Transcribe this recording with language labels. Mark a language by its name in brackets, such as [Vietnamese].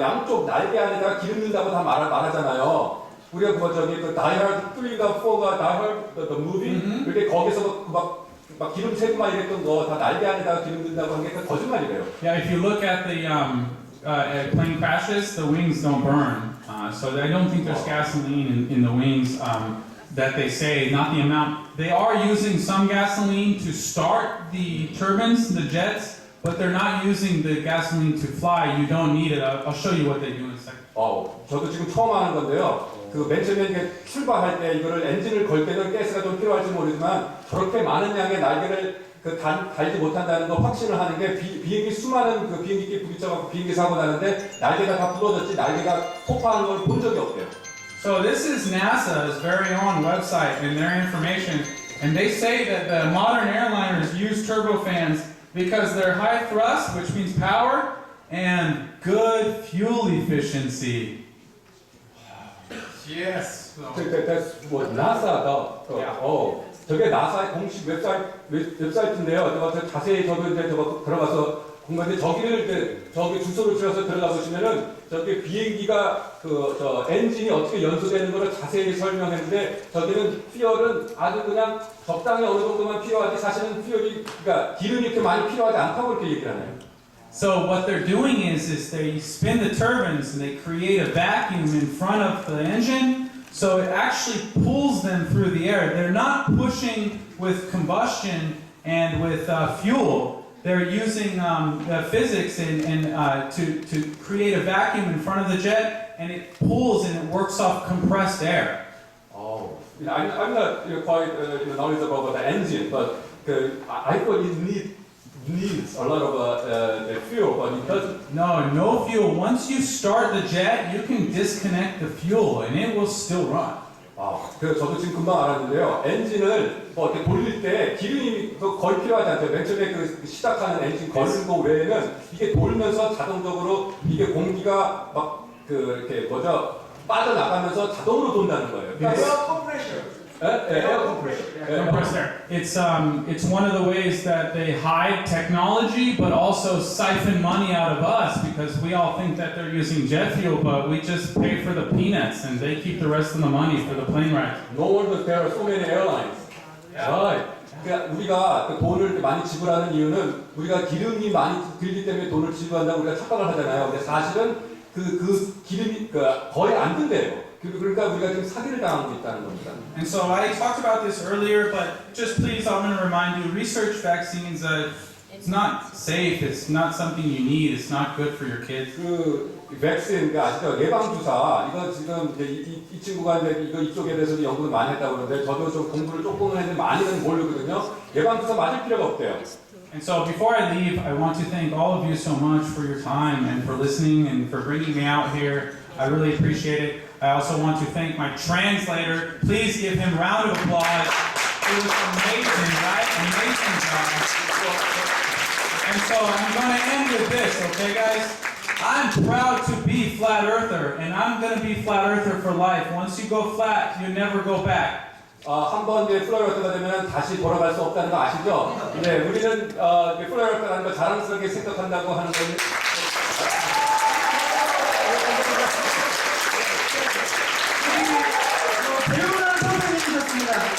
[Korean] 양쪽 날개 안에다가 기름 넣는다고 다 말하잖아요. 우리가 그 Die Hard 3가 4가 Die Hard the movie 이렇게 거기서 막 기름 새고 막 이랬던 거 다 날개 안에다가 기름 넣는다고 한 게 거짓말이래요. [English] Yeah, if you look at the plane crashes, the wings don't burn. So I don't think there's gasoline in the wings that they say, not the amount. They are using some gasoline to start the turbines, the jets, but they're not using the gasoline to fly. You don't need it. I'll show you what they do in a second. [Korean] 저도 지금 처음 하는 건데요. 그 맨 처음에 이게 출발할 때 이거를 엔진을 걸 때는 가스가 좀 필요할지 모르지만 저렇게 많은 양의 날개를 달지 못한다는 거 확신을 하는 게 비행기 수많은 그 비행기끼리 부딪혀갖고 비행기 사고 나는데 날개가 다 부러졌지 날개가 폭파하는 걸 본 적이 없대요. [English] So this is NASA's very own website and their information, and they say that the modern airliners use turbofans because they're high thrust, which means power, and good fuel efficiency. Yes. That's what NASA다. [Korean] 저게 나사의 공식 웹사이트인데요. 제가 자세히 저도 이제 들어가서 본 건데 저기를 이제 저기 주소를 찍어서 들어가 보시면은 저기 비행기가 저 엔진이 어떻게 연소되는 거를 자세히 설명했는데 저기는 퓨얼은 아주 그냥 적당히 어느 정도만 필요하지 사실은 퓨얼이 그러니까 기름이 이렇게 많이 필요하지 않다고 이렇게 얘기를 하네요. [English] So what they're doing is they spin the turbines and they create a vacuum in front of the engine, so it actually pulls them through the air. They're not pushing with combustion and with fuel. They're using physics to create a vacuum in front of the jet, and it pulls and it works off compressed air. I'm not quite knowledgeable about the engine, but I thought it needs a lot of fuel, but it doesn't. No fuel. Once you start the jet, you can disconnect the fuel, and it will still run. [Korean] 그래서 저도 지금 금방 알았는데요. 엔진을 뭐 이렇게 돌릴 때 기름이 거의 필요하지 않죠. 맨 처음에 그 시작하는 엔진 거는 거 외에는 이게 돌면서 자동적으로 이게 공기가 막 이렇게 빠져나가면서 자동으로 돈다는 거예요. [English] 에어 컴프레셔. 에어 컴프레셔. Compressed air. It's one of the ways that they hide technology, but also siphon money out of us because we all think that they're using jet fuel, but we just pay for the peanuts and they keep the rest of the money for the plane ride. No wonder there are so many airlines. Right. [Korean] 그러니까 우리가 그 돈을 많이 지불하는 이유는 우리가 기름이 많이 들기 때문에 돈을 지불한다고 우리가 착각을 하잖아요. 근데 사실은 그 기름이 거의 안 든대요. 그러니까 우리가 지금 사기를 당하고 있다는 겁니다. [English] And so I talked about this earlier, but just please, I'm going to remind you, research vaccines. It's not safe. It's not something you need. It's not good for your kids. [Korean] 그 백신 그 아시죠? 예방 주사 이거 지금 이제 이 친구가 이제 이쪽에 대해서도 연구를 많이 했다고 그러는데 저도 좀 공부를 조금은 했는데 많이는 모르거든요. 예방 주사 맞을 필요가 없대요. [English] And so before I leave, I want to thank all of you so much for your time and for listening and for bringing me out here. I really appreciate it. I also want to thank my translator. Please give him a round of applause. It was amazing, right? Amazing job. And so I'm going to end with this, okay, guys? I'm proud to be flat earther, and I'm going to be flat earther for life. Once you go flat, you never go back. [Korean] 한번 이제 플로리다가 되면 다시 돌아갈 수 없다는 거 아시죠? 네, 우리는 플로리다라는 거 자랑스럽게 생각한다고 하는 건. 배우란 선생님이셨습니다.